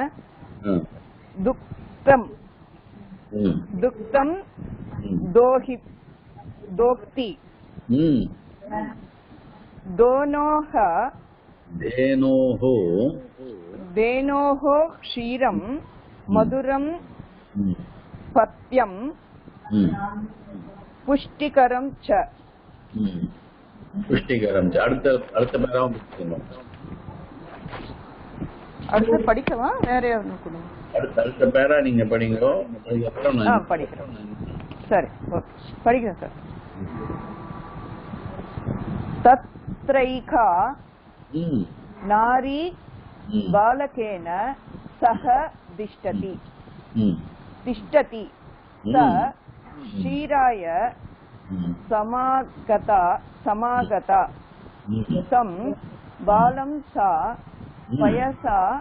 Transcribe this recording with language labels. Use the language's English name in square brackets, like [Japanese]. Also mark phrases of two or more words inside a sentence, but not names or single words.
[Sanskrit] दुग्धं दोक्ति धेनोः क्षीरं मधुरं पथ्यं पुष्टिकरं च [Tamil] அடுத்த பேராவும் அடுத்து படிக்கவா வேற அடுத்த பேரா நீங்க படிங்க அதுக்கப்புறம் நான் படிக்கிறேன். சரி படிக்கிறேன் சார். [Sanskrit] तत्रैका नारी बालकेन सह तिष्ठति स क्षीराय समागता तं बालं सा पयसा